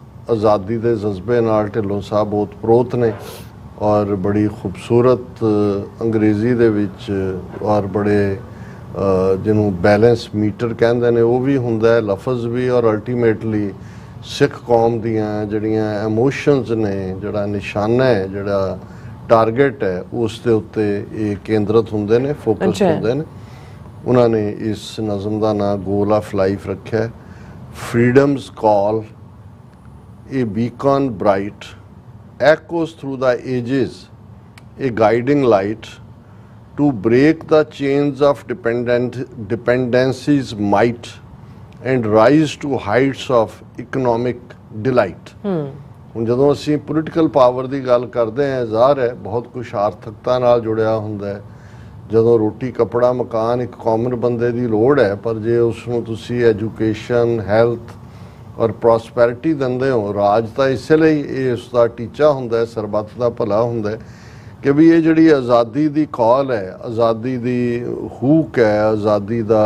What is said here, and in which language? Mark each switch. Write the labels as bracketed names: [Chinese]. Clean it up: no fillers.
[Punjabi] ਆਜ਼ਾਦੀ ਦੇ ਜਜ਼ਬੇ ਨਾਲ ਢਿੱਲੋਂ ਸਾਹਿਬ ਓਤਪ੍ਰੋਤ ਨੇ ਔਰ ਬੜੀ ਖੂਬਸੂਰਤ ਅੰਗਰੇਜ਼ੀ ਦੇ ਵਿੱਚ ਔਰ ਬੜੇ ਜਿਹਨੂੰ ਬੈਲੈਂਸ ਮੀਟਰ ਕਹਿੰਦੇ ਨੇ ਉਹ ਵੀ ਹੁੰਦਾ ਹੈ, ਲਫ਼ਜ਼ ਵੀ, ਔਰ ਅਲਟੀਮੇਟਲੀ ਸਿੱਖ ਕੌਮ ਦੀਆਂ ਜਿਹੜੀਆਂ ਐਮੋਸ਼ਨਸ ਨੇ, ਜਿਹੜਾ ਨਿਸ਼ਾਨਾ ਹੈ, ਜਿਹੜਾ ਟਾਰਗੇਟ ਹੈ, ਉਸ ਦੇ ਉੱਤੇ ਇਹ ਕੇਂਦਰਿਤ ਹੁੰਦੇ ਨੇ, ਫੋਕਸ ਹੁੰਦੇ ਨੇ। ਉਹਨਾਂ ਨੇ ਇਸ ਨਜ਼ਮ ਦਾ ਨਾਂ [English] Goal of life ਰੱਖਿਆ, freedom's call a beacon bright echoes through the ages, a guiding light to break the chains of dependency's might and rise to heights of economic delight। [Punjabi] ਹੁਣ ਜਦੋਂ ਅਸੀਂ ਪੋਲੀਟੀਕਲ ਪਾਵਰ ਦੀ ਗੱਲ ਕਰਦੇ ਹਾਂ, ਜ਼ਾਹਰ ਹੈ ਬਹੁਤ ਕੁਛ ਆਰਥਿਕਤਾ ਨਾਲ ਜੁੜਿਆ ਹੁੰਦਾ ਹੈ। ਜਦੋਂ ਰੋਟੀ ਕੱਪੜਾ ਮਕਾਨ ਇੱਕ ਕਾਮਨ ਬੰਦੇ ਦੀ ਲੋੜ ਹੈ, ਪਰ ਜੇ ਉਸ ਨੂੰ ਤੁਸੀਂ ਐਜੂਕੇਸ਼ਨ, ਹੈਲਥ ਔਰ ਪ੍ਰੋਸਪੈਰਿਟੀ ਦਿੰਦੇ ਹੋ, ਰਾਜ ਤਾਂ ਇਸੇ ਲਈ ਇਹ ਉਸ ਦਾ ਟੀਚਾ ਹੁੰਦਾ ਹੈ, ਸਰਬੱਤ ਦਾ ਭਲਾ ਹੁੰਦਾ ਹੈ, ਕਿ ਵੀ ਇਹ ਜਿਹੜੀ ਆਜ਼ਾਦੀ ਦੀ ਕਾਲ ਹੈ, ਆਜ਼ਾਦੀ ਦੀ ਹੂਕ ਹੈ, ਆਜ਼ਾਦੀ